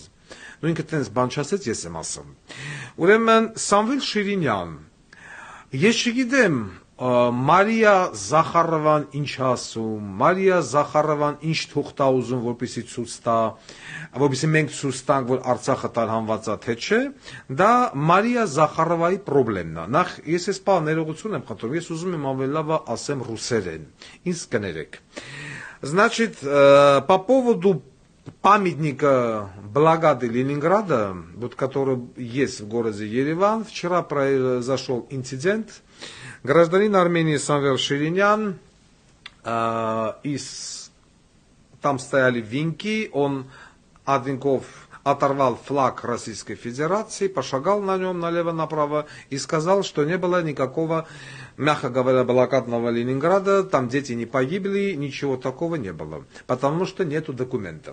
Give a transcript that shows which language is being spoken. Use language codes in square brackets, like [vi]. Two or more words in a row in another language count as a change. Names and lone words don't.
[hy] Նույնքը տենց բան չասեց, ես եմ ասում։ Ուրեմն Սամվել Շիրինյան, ես չգիտեմ, Մարիա Զախարովան ինչ ասում, Մարիա Զախարովան ինչ թուղթ է ուզում, որպեսզի ցույց տա, որպեսզի մենք ցույց տանք, որ Արցախը տարհանված է, թե չէ, դա Մարիա Զախարովայի խնդիրն է։ Նախ ես այս բանը ներողություն եմ խնդրում, ես уզում եմ ավելի լավ ասեմ ռուսերեն։ Ինձ կներեք։ [ru] Значит, по поводу памятника Благоды Ленинграда, вот который есть в городе Ереван, вчера произошел инцидент. Гражданин Армении Самвел Ширинyan, там стояли венки, он от венков оторвал флаг Российской Федерации, пошагал на нем налево-направо и сказал, что не было никакого, мягко говоря, блокадного Ленинграда, там дети не погибли, ничего такого не было, потому что нету документов.